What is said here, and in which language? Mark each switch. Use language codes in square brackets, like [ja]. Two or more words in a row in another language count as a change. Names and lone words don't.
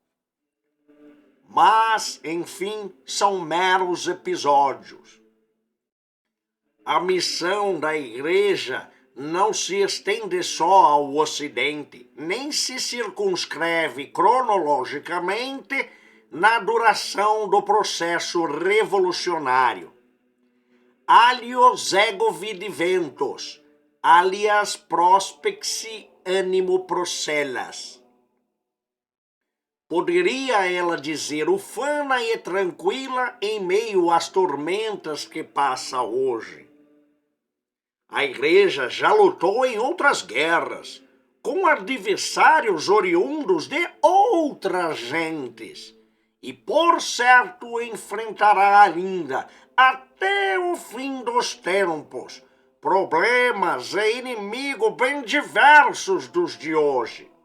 [pt] Mas, enfim, são meros episódios. A missão da Igreja não se estende só ao Ocidente, nem se circunscreve cronologicamente na duração do processo revolucionário. [la] Alios ego vidiventos, alias prospexi animo procellas. [pt] Poderia ela dizer ufana e tranquila em meio às tormentas que passa hoje. A Igreja já lutou em outras guerras, com adversários oriundos de outras gentes, e por certo enfrentará ainda, até o fim dos tempos, problemas e inimigos bem diversos dos de hoje.